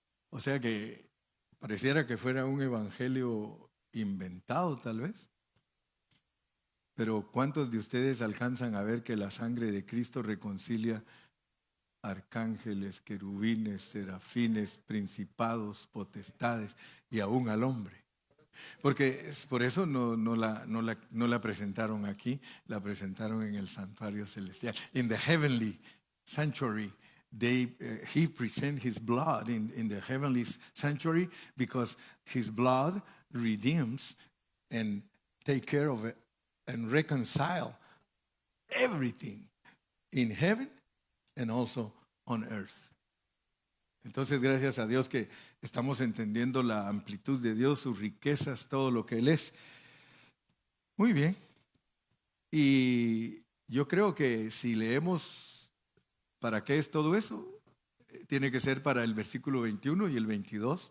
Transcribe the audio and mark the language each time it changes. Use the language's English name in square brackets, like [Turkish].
[Spanish] O sea que pareciera que fuera un evangelio inventado tal vez, pero ¿cuántos de ustedes alcanzan a ver que la sangre de Cristo reconcilia arcángeles, querubines, serafines, principados, potestades y aún al hombre? Porque por eso no la presentaron aquí, la presentaron en el santuario celestial. [English] In the heavenly sanctuary, he present his blood in the heavenly sanctuary because his blood redeems and take care of it and reconcile everything in heaven and also on earth. [Spanish] Entonces, gracias a Dios que estamos entendiendo la amplitud de Dios, sus riquezas, todo lo que Él es. Muy bien. Y yo creo que si leemos para qué es todo eso, tiene que ser para el versículo 21 y el 22.